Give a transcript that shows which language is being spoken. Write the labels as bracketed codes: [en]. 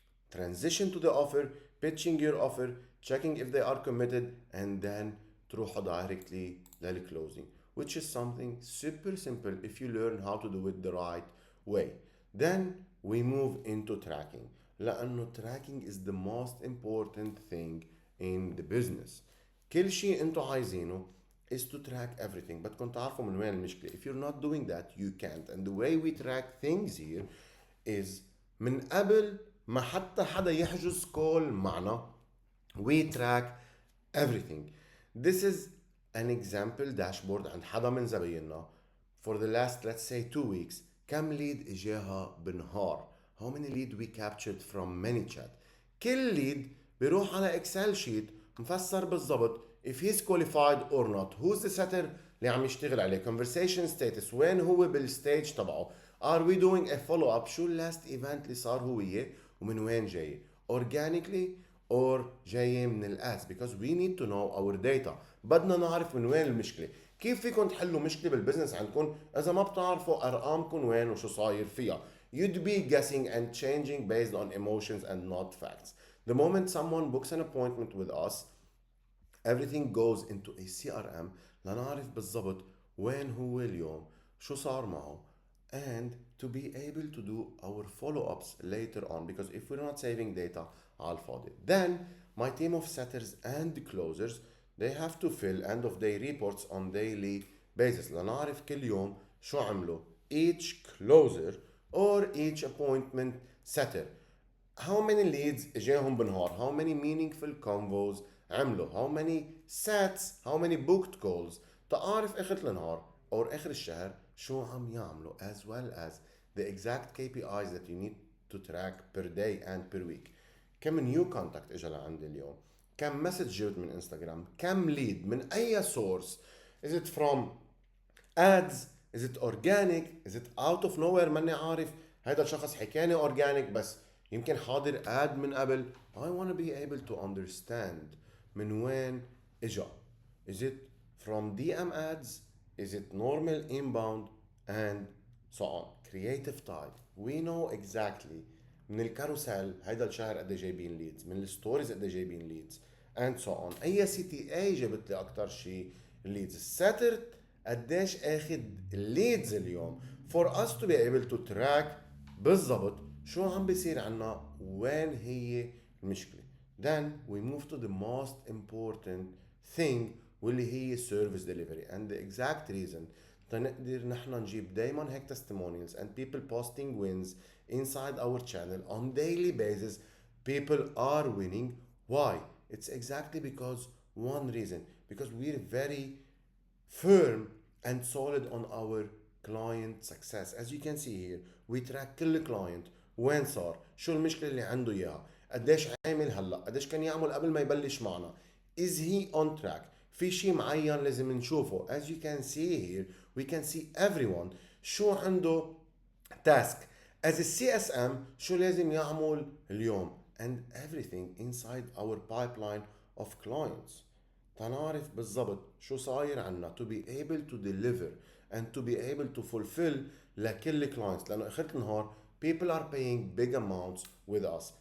[en] Transition to the offer, pitching your offer, checking if they are committed, and then [ar] تروحوا [en] directly [ar] للclosing, [en] which is something super simple if you learn how to do it the right way. Then we move into tracking, [ar] لأنه [en] tracking is the most important thing in the business. [ar] كل شيء انتو عايزينه [en] is to track everything, [ar] بدكم تعرفوا من وين المشكلة. [en] If you're not doing that, you can't. And the way we track things here is [ar] من قبل ما حتى حدا يحجز كول معنا, [en] we track everything. This is an example dashboard [ar] عند حدا من زبايننا [en] for the last, let's say, 2 weeks. [ar] كم ليد اجاها بنهار, [en] how many lead we captured from ManyChat. [ar] كل ليد بيروح على اكسل شيت مفسر بالضبط [en] if he's qualified or not, who's the setter [ar] اللي عم يشتغل عليه, [en] conversation status, [ar] وين هو بالستيج تبعه, [en] are we doing a follow up, [ar] شو [en] last event [ar] اللي صار هو وياه, ومن وين جاي, [en] organically or [ar] جاي من الادز, [en] because we need to know our data. [ar] بدنا نعرف من وين المشكله. كيف فيكم تحلوا مشكله بالبزنس عندكم اذا ما بتعرفوا ارقامكم وين وشو صاير فيها. [en] You'd be guessing and changing based on emotions and not facts. The moment someone books an appointment with us, everything goes into a CRM [ar] لنعرف بالضبط وين هو اليوم, شو صار معه, [en] and to be able to do our follow-ups later on, because if we're not saving data [ar] على الفاضي. [en] Then my team of setters and closers, they have to fill end of day reports on daily basis [ar] لنعرف كل يوم شو عملوا [en] each closer or each appointment setter, how many leads [ar] اجاهم بنهار, [en] how many meaningful convos [ar] عملوا, [en] how many sets, how many booked calls, [ar] تعرف اخر النهار [en] or [ar] اخر الشهر شو عم يعملوا, [en] as well as the exact KPIs that you need to track per day and per week. [ar] كم نيو كونتاكت اجى لعندي اليوم, كم مسج جبت من انستغرام, كم ليد من اي سورس, [en] is it from ads, is it organic, is it out of nowhere [ar] ماني عارف, هذا الشخص حكاني organic بس يمكن حاضر ad من قبل. [en] I want to be able to understand [ar] من وين اجا, [en] is it from DM ads, is it normal inbound, and so on. Creative type, we know exactly [ar] من الكاروسيل هيدا الشهر قد جايبين ليدز, من الستوريز قد جايبين ليدز, [en] and so on. [ar] اي CTA جابت لي اكتر شيء الليدز, الساتر قديش اخد الليدز اليوم, [en] for us to be able to track [ar] بالضبط شو عم بيصير عنا, وين هي المشكلة. [en] Then we move to the most important thing [ar] واللي هي [en] service delivery, and the exact reason [ar] تنقدر نحن نجيب دايما هيك [en] testimonials and people posting wins inside our channel on daily basis. People are winning. Why? It's exactly because one reason, because we're very firm and solid on our client success. As you can see here, we track [ar] كل client, وين صار, شو المشكلة اللي عنده إياها, قديش عامل هلا, قديش كان يعمل قبل ما يبلش معنا, [en] is he on track, [ar] في شيء معين لازم نشوفه. [en] As you can see here, we can see everyone [ar] شو عنده [en] task as a CSM, [ar] شو لازم يعمل اليوم, [en] and everything inside our pipeline of clients. [ar] تنعرف بالضبط شو صاير عنا, [en] to be able to deliver and to be able to fulfill [ar] لكل [en] clients, [ar] لأنه آخر النهار [en] people are paying big amounts with us.